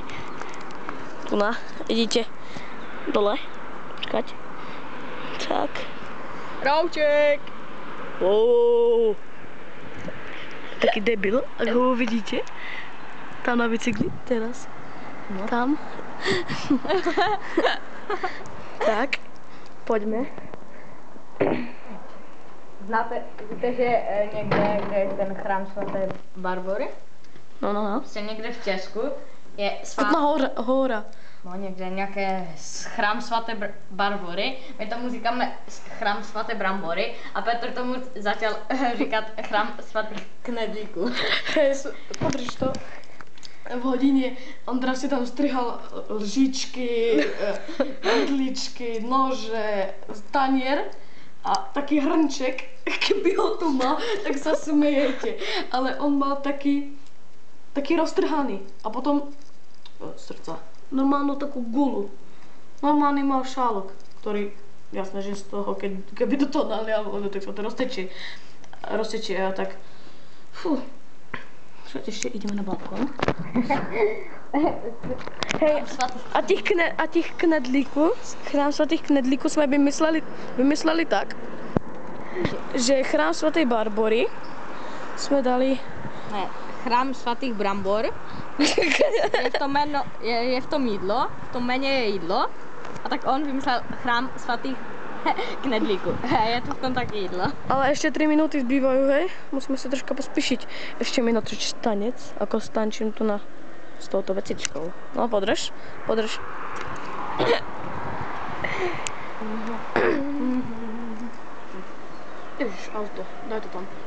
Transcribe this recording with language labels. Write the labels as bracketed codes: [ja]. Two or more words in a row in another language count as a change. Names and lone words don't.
[sk] Tu na. Idete dole. Počkať. Tak. Rouček! Wow. Taký debil, ak ho uvidíte. Tam na bicykli, teraz. No. Tam. Tak, poďme. [cs] Znáte, víte, že někde, kde je ten chrám svaté Barbory? No. Prostě někde v Česku je Svatná hora. No někde nějaké chrám svaté Barbory. My tomu říkáme chrám svaté Brambory a Petr tomu začal říkat chrám svatých knedlíků. [sk] Hej, podrž to. V hodině Ondra si tam strihal lžičky, vidličky, nože, tanier a taký hrnček, keby ho tu mal, tak sa smejete. Ale on mal taký roztrhaný a potom srdca. Normálnu takú gulu. Normálny mal šálok, ktorý, jasné, že z toho, keby do toho dali, tak sa to roztečie a tak, fú. Čo ešte ideme na balkón? Hej, a tých knedlíků, [cs] chrám svatých knedlíků jsme vymysleli tak, že chrám svaté Barbory jsme dali... Ne, chrám svatých Brambor. Je v tom jídlo, v tom jméně je jídlo. A tak on vymyslel chrám svatých knedlíku. Je to v tom také jídlo. [sk] Ale ešte 3 minúty zbývajú, hej? Musíme sa troška pospíšiť. Ešte mi natočiť tanec, ako stančím tu s touto vecičkou. No, podrž. Ježiš, auto. Daj to tam.